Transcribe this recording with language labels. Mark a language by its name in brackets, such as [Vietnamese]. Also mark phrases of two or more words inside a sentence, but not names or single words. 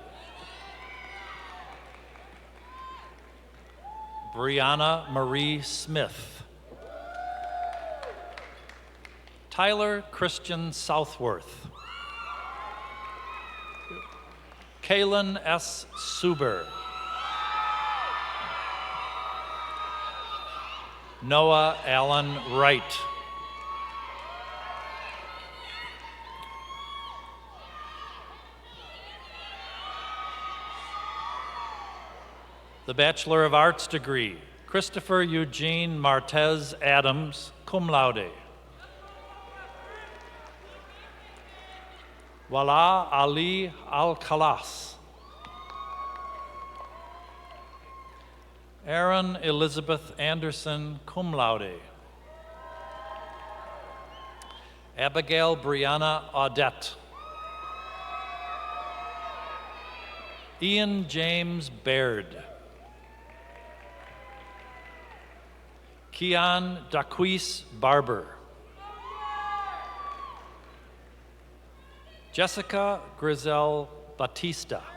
[English] Brianna Marie Smith. Tyler Christian Southworth. Kaylin S. Suber. Noah Allen Wright. The Bachelor of Arts degree, Christopher Eugene Martez Adams, [Latin] cum laude. [English] Wala Ali Al-Khalas. Aaron Elizabeth Anderson, [Latin] cum laude. [English] Abigail Brianna Audette. Ian James Baird. Keon Daquise Barber. Jessica Griselle Batista.